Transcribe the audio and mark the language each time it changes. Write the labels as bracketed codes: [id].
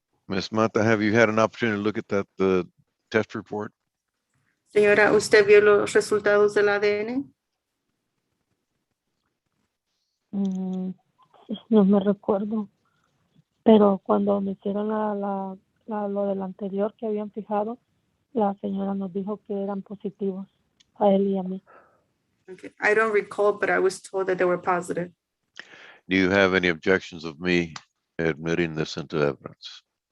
[en] Miss Mata, have you had an opportunity to look at that test report? [es] Señora, ¿usted vio los resultados del ADN? No me recuerdo. Pero cuando me hicieron lo del anterior que habían fijado, la señora nos dijo que eran positivos a él y a mí. [en] Okay. I don't recall, but I was told that they were positive. Do you have any objections of me admitting this into evidence?